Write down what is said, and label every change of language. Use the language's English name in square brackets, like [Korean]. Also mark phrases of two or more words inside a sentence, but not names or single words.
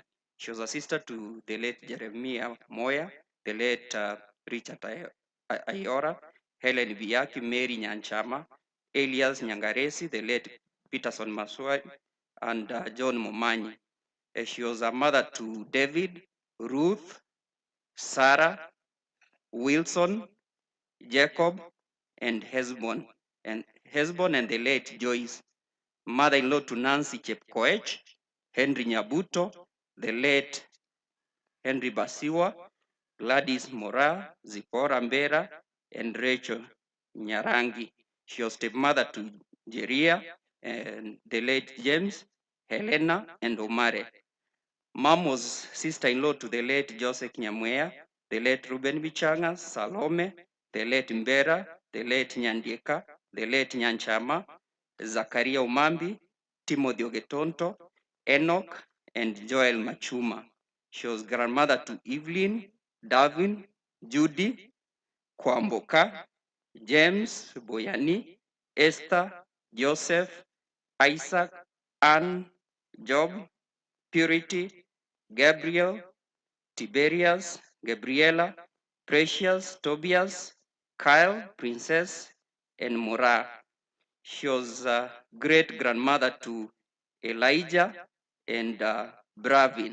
[English] She was a sister to the late Jeremiah Moya, the late Richard Ayora, Helen Biaki, Mary Nyanchama, Elias Nyangaresi, the late Peterson Maswai, and John Momanyi. She was a mother to David, Ruth, Sarah, Wilson, Jacob, and Hesbon, and the late Joyce. Mother-in-law to Nancy Chepkoech, Henry Nyabuto, the late Henry Basiwa, Gladys Moraa, Zipporah Mbera, and Rachel Nyarangi. She was stepmother to Jeria and the late James, Helena, and Omare. Mom was sister-in-law to the late Joseph Nyamwea, the late Ruben Bichanga, Salome, the late Mbera, the late Nyandieka, the late Nyanchama, Zakaria Umambi, Timothy Ogetonto, Enoch, and Joel Machuma. She was grandmother to Evelyn, Davin, Judy, Kwamboka, James, Boyani, Esther, Joseph, Isaac, Anne, Job, Purity, Gabriel, Tiberius, Gabriela, Precious, Tobias, Kyle, Princess, and Moraa. She was great-grandmother to Elijah and Bravin.